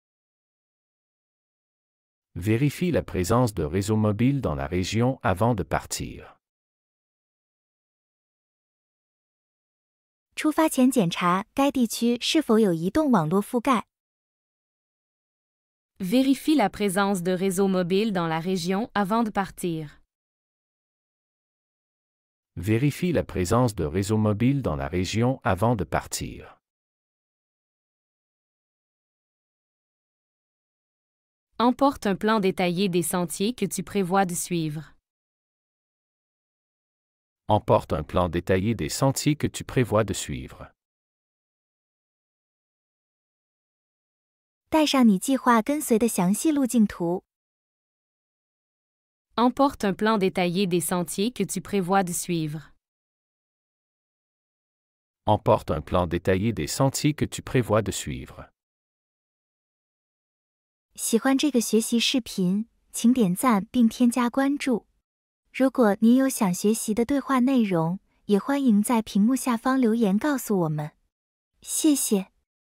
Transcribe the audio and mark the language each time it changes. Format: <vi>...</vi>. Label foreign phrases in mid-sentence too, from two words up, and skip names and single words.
<fr>Vérifie la présence de réseaux mobiles dans la région avant de partir.</fr> <zh>出发前检查该地区是否有移动网络覆盖。</zh> <fr>Vérifie la présence de réseaux mobiles dans la région avant de partir. Vérifie la présence de réseaux mobiles dans la région avant de partir. Emporte un plan détaillé des sentiers que tu prévois de suivre. Emporte un plan détaillé des sentiers que tu prévois de suivre.</fr> <zh>带上你计划跟随的详细路径图。</zh> <fr>Emporte un plan détaillé des sentiers que tu prévois de suivre. Emporte un plan détaillé des sentiers que tu prévois de suivre.</fr> <zh>喜欢这个学习视频，请点赞并添加关注。如果您有想学习的对话内容，也欢迎在屏幕下方留言告诉我们。谢谢。</zh>